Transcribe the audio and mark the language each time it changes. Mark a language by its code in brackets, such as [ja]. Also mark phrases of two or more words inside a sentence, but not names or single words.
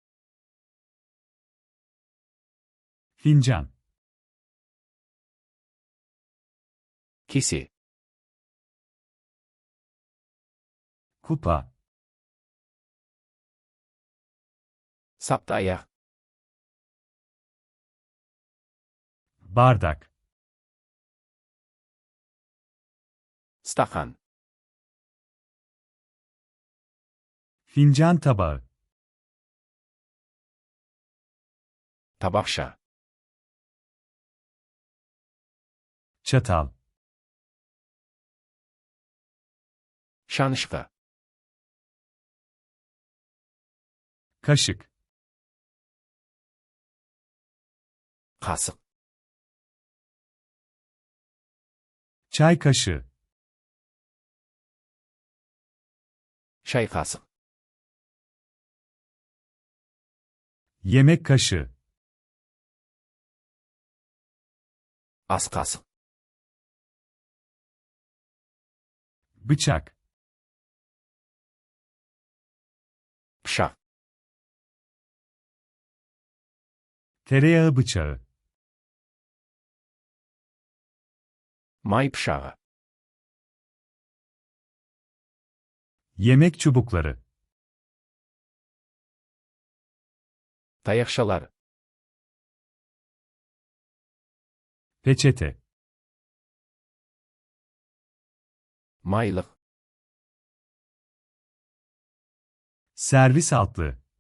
[tr] fincan, [kk] кесе, [tr] kupa, [kk] сапты аяқ, [tr] bardak, [kk] стақан, [tr] fincan tabağı, [kk] табақша, [tr] çatal, [kk] шанышқы, [tr] kaşık, [kk] қасық, [tr] çay kaşığı, [kk] шай қасық, [tr] yemek kaşığı, [kk] ас қасық, [tr] bıçak, [kk] пышақ, [tr] tereyağı bıçağı, [kk] май пышағы, [tr] yemek çubukları, [kk] таяқшалар, [tr] peçete, [kk] майлық, [tr] servis altlığı,